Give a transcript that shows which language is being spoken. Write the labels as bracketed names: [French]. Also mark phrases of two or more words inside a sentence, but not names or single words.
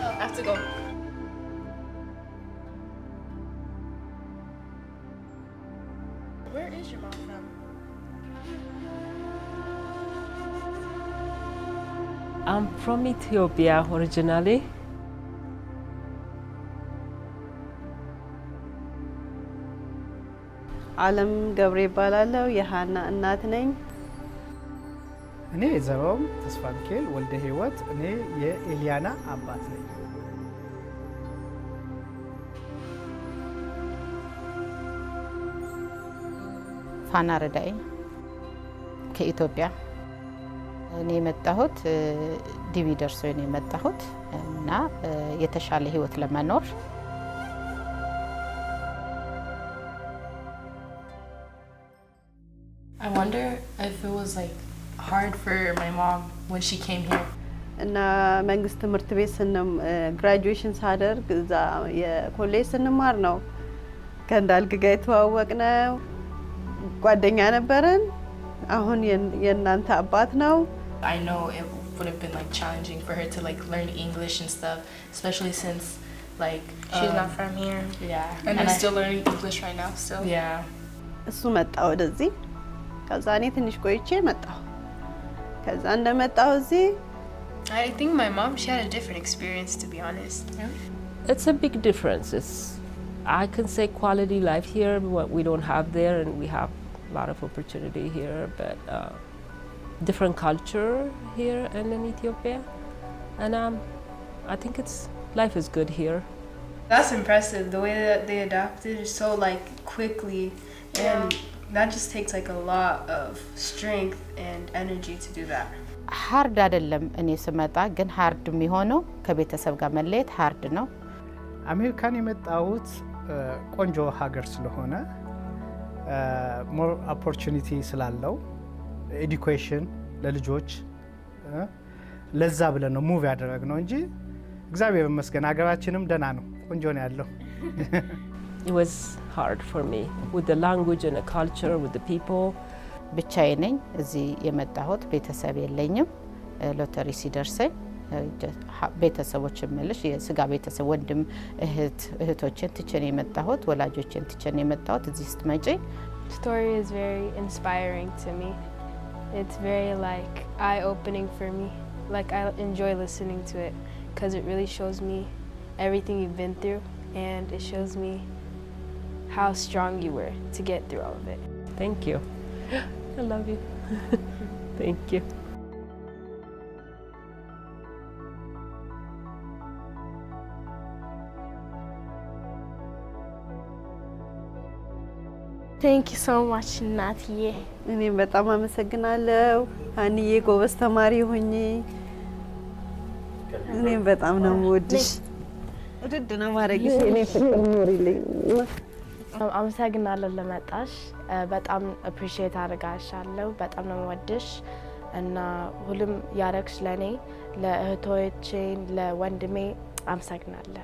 [English] have to go. Where is your mom from? I'm from Ethiopia originally. [Amharic] ዓለም ገብሬ ይባላለሁ የሃና እናት ነኝ እኔ ዘሮም ተስፋ ሚካኤል ወልደ ህይወት እኔ የኤሊያና አባት ነኝ ፋና ረዳይ ከኢትዮጵያ እኔ መጣሁት ዲቪ ደርሶኝ ነው መጣሁት እና የተሻለ ህይወት ለመኖር [English] I wonder if it was like hard for my mom when she came here. [Amharic] እና መንግስት ትምህርት ቤት ግራጁዌሽን ሳደርግ እዛ የኮሌጅ ስንማር ነው ከእንዳልክ ጋር የተዋወቅነው ጓደኛ ነበረን አሁን የእናንተ አባት ነው [English] I know it would have been like challenging for her to like learn English and stuff, especially since like she's not from here. Yeah. And I'm still learning English right now still. Yeah. [Amharic] እሱ መጣ ወደዚህ ከዛ እኔ ትንሽ ቆይቼ መጣሁ ከዛ እንደመጣሁ እዚህ [English] I think my mom, she had a different experience, to be honest. Yeah. It's a big difference. I can say quality life here, what we don't have there, and we have a lot of opportunity here, but different culture here and in Ethiopia. And I think life is good here. That's impressive, the way that they adapted so like quickly, and that just takes like a lot of strength and energy to do that. [Amharic] ሃርድ አይደለም እኔ ስመጣ ግን ሃርድ የሚሆነው ከቤተሰብ ጋር መለየት ሃርድ ነው አሜሪካን የመጣሁት ቆንጆ ሀገር ስለሆነ [English] more opportunity [Amharic] ስላለው ኤዱኬሽን ለልጆች ለዛ ብለን ነው ሙቭ ያደረግነው እንጂ እግዚአብሔር ይመስገን ሀገራችንም ደህና ነው ቆንጆ ነው ያለው [English] It was hard for me with the language and the culture, with the people. [Amharic] ብቻዬ ነኝ እዚህ የመጣሁት ቤተሰብ የለኝም ሎተሪ ሲደርሰኝ ቤተሰቦች መልሽ የስጋ ቤተሰብ ወንድም እህቶችን ትቸን የመጣሁት ወላጆችን ትቸን የመጣሁት እዚህ ስትመጪ [English] Story is very inspiring to me. It's very like eye-opening for me. Like I enjoy listening to it because it really shows me everything you've been through and it shows me how strong you were to get through all of it. Thank you. I love you. Thank you. Thank you so much, [Amharic] እናትዬ እኔም በጣም አመሰግናለሁ አንዬ ጎበዝ ተማሪ ሆኜ እኔም በጣም ነው የምወድሽ ውድድ ነው ማረግሽ እኔ ፍቅር ኖሪልኝ አመሰግናለሁ ለመጣሽ በጣም appreciate አደርጋሻለሁ በጣም ነው የምወድሽ እና ሁሉም ያረክሽ ለኔ ለእህቶቼ ለወንድሜ አመሰግናለሁ